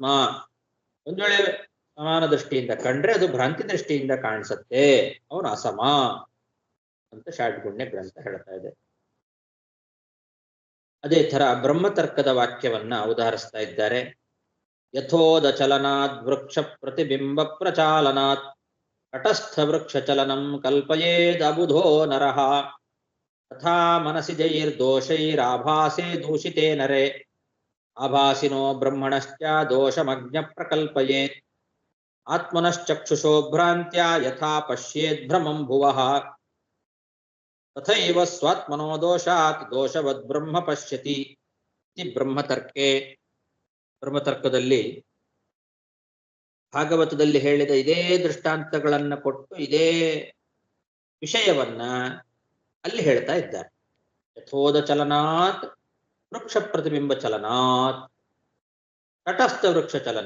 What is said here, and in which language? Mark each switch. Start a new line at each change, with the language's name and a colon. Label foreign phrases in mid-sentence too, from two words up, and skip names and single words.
Kannada: ಒಂದು ವೇಳೆ ಸಮಾನ ದೃಷ್ಟಿಯಿಂದ ಕಂಡ್ರೆ ಅದು ಭ್ರಾಂತಿ ದೃಷ್ಟಿಯಿಂದ ಕಾಣಿಸುತ್ತೆ, ಅವನು ಅಸಮ ಅಂತ ಷಾಡ್ಗುಣ್ಯ ಗ್ರಂಥ ಹೇಳ್ತಾ ಇದೆ. ಅದೇ ತರ ಬ್ರಹ್ಮತರ್ಕದ ವಾಕ್ಯವನ್ನ ಉದಾಹರಿಸ್ತಾ ಇದ್ದಾರೆ.
Sanskrit: ಯಥೋದ ಚಲನಾತ್ ವೃಕ್ಷ ಪ್ರತಿಬಿಂಬ ಪ್ರಚಾಲನಾತ್ ತಟಸ್ಥ ವೃಕ್ಷ ಚಲನಂ ಕಲ್ಪಯೇದ್ ಅಬುಧೋ ನರಃ ತಥಾ ಮನಸಿ ಜೈರ್ದೋಷೈರಾಭಾಸೆ ದೂಷಿತೇ ನರೇ ಆಭಾಸಿನೋ ಬ್ರಹ್ಮಣಶ್ಚ ದೋಷಮಜ್ಞ ಪ್ರಕಲ್ಪಯೇತ್ ಆತ್ಮನಶ್ಚಕ್ಷುಷೋ ಭ್ರಾಂತ್ಯ ಯಥಾ ಪಶ್ಯೇದ್ ಭ್ರಮಂ ಭುವಃ ತಥೈವ ಸ್ವಾತ್ಮನೋ ದೋಷಾತ್ ದೋಷವದ್ ಬ್ರಹ್ಮ ಪಶ್ಯತಿ ಇತಿ ಬ್ರಹ್ಮತರ್ಕೆ.
Kannada: ಬ್ರಹ್ಮತರ್ಕದಲ್ಲಿ ಭಾಗವತದಲ್ಲಿ ಹೇಳಿದ ಇದೇ ದೃಷ್ಟಾಂತಗಳನ್ನ ಕೊಟ್ಟು ಇದೇ ವಿಷಯವನ್ನ ಅಲ್ಲಿ ಹೇಳ್ತಾ ಇದ್ದಾರೆ.
Sanskrit: ಯಥೋದ ಚಲನಾತ್ ವೃಕ್ಷ ಪ್ರತಿಬಿಂಬ ಚಲನಾತ್ ತಟಸ್ಥ ವೃಕ್ಷ ಚಲನ.